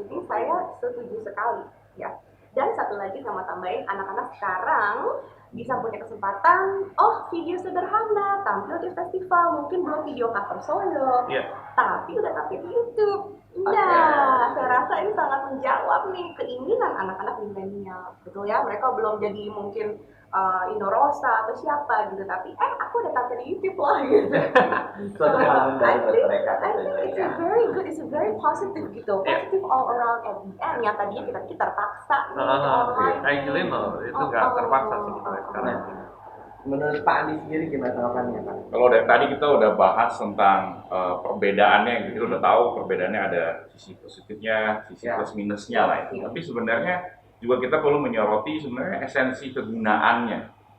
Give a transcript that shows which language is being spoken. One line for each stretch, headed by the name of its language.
Indonesian: Jadi saya setuju sekali ya. Dan satu lagi sama tambahin, anak-anak sekarang bisa punya kesempatan, video sederhana, tampil di festival, mungkin belum video cover solo, tapi udah tampil di YouTube. Nah, saya rasa ini sangat menjawab nih keinginan anak-anak milenial, betul ya? Mereka belum jadi mungkin Indorosa atau siapa gitu, tapi aku udah tampil di YouTube loh gitu. Suatu hal
English: I
Indonesian: baru buat mereka.
English: think it's very good, it's very positive gitu, positive all around at the end.
Indonesian: Yang tadinya kita terpaksa online.
English: Actually no,
Indonesian: itu nggak terpaksa sebenarnya sekarang. Menurut Pak Andi sendiri gimana tanggapannya Pak? Kalau dari tadi kita udah bahas tentang perbedaannya, kita udah tahu perbedaannya ada sisi positifnya, sisi plus minusnya lah ya. Tapi sebenarnya juga kita perlu menyoroti sebenarnya esensi kegunaannya.